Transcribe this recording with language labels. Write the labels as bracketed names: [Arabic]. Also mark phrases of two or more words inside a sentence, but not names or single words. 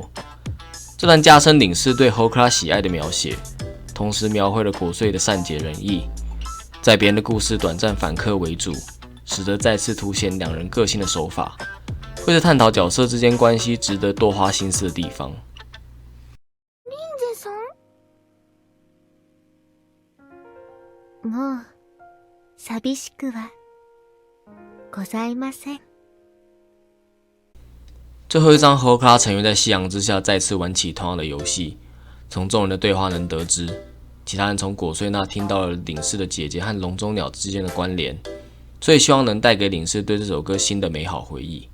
[Chinese] 这段加深领事对 Hokra 喜爱的描写，同时描绘了果穗的善解人意，在别人的故事短暂反客为主，使得再次凸显2人个性的手法，会是探讨角色之间关系值得多花心思的地方。 [Japanese] 林瀬さん、もう寂しくはございません。 [Chinese] 最后一章 Hokra 成员在夕阳之下再次玩起同样的游戏。从众人的对话能得知，其他人从果穗那听到了领事的姐姐和笼中鸟之间的关联，所以希望能带给领事对这首歌新的美好回忆。